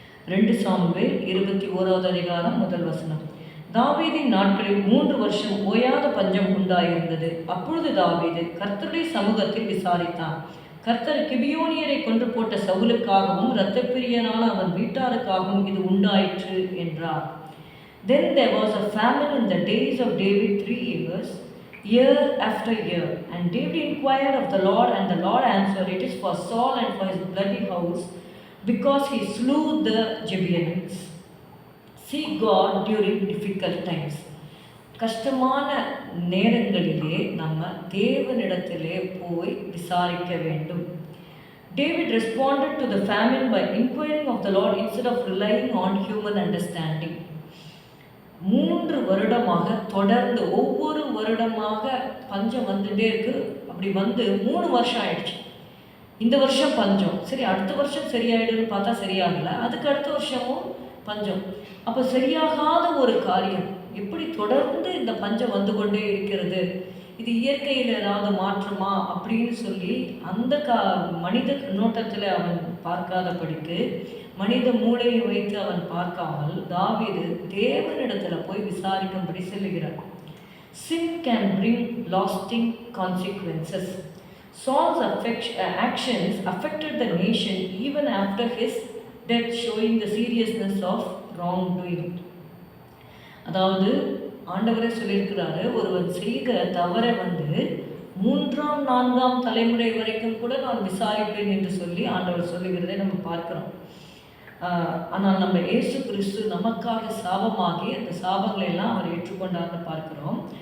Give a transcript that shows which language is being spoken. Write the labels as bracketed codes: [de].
[ta] 2 Samuel 21வது அதிகாரம் 1 வசனம். தாவீதின் நாட்களில் 3 வருஷம் ஓயாத பஞ்சம் உண்டாயிருந்தது. அப்பொழுது தாவீது கர்த்தருடைய சமூகத்தில் விசாரித்தான். கர்த்தர் கிபியோனியரை கொன்று போட்ட சவுலுக்காகவும் இரத்தப்பிரியனான அவன் வீட்டாருக்காகவும் இது உண்டாயிற்று என்றார். [en] Then there was a famine in the days of David 3 years, year after year. And David inquired of the Lord, and the Lord answered, It is for Saul and for his bloody house, because he slew the Gibeonites. Seek God during difficult times. [ta] கஷ்டமான நேரங்களிலே நம்ம தேவனிடத்திலே போய் விசாரிக்க வேண்டும். [en] David responded to the famine by inquiring of the Lord instead of relying on human understanding. [ta] 3 வருடமாக தொடர்ந்து ஒவ்வொரு வருடமாக பஞ்சம் வந்துட்டே இருக்கு. அப்படி வந்து 3 வருஷம் ஆயிடுச்சு. இந்த வருஷம் பஞ்சம், சரி அடுத்த வருஷம் சரியாயிடுன்னு பார்த்தா சரியாகலை, அதுக்கு அடுத்த வருஷமும் பஞ்சம். அப்போ சரியாகாத ஒரு காரியம், எப்படி தொடர்ந்து இந்த பஞ்சம் வந்து கொண்டே இருக்கிறது, இது இயற்கையில் ஏதாவது மாற்றமா அப்படின்னு சொல்லி அந்த மனித நோட்டத்தில் அவன் பார்க்காதபடிக்கு, மனித மூளையை வைத்து அவன் பார்க்காமல் தாவீது தேவனிடத்தில் போய் விசாரிக்கும்படி சொல்லுகிறார். [en] Sin can bring lasting consequences. Saul's actions affected the nation even after his death, showing the seriousness of wrongdoing. [ta] அதாவது ஆண்டவரே சொல்லியிருக்கிறாரு, ஒருவன் செய்த தவறை 3ஆம் 4ஆம் தலைமுறை வரைக்கும் கூட நான் விசாரிப்பேன் என்று சொல்லி ஆண்டவர் சொல்லுகிறதை நம்ம பார்க்கிறோம். ஆனால் நம்ம இயேசு கிறிஸ்து நமக்காக சாபமாகி அந்த சாபங்களை எல்லாம் அவர் ஏற்றுக்கொண்டார்னு பார்க்கிறோம்.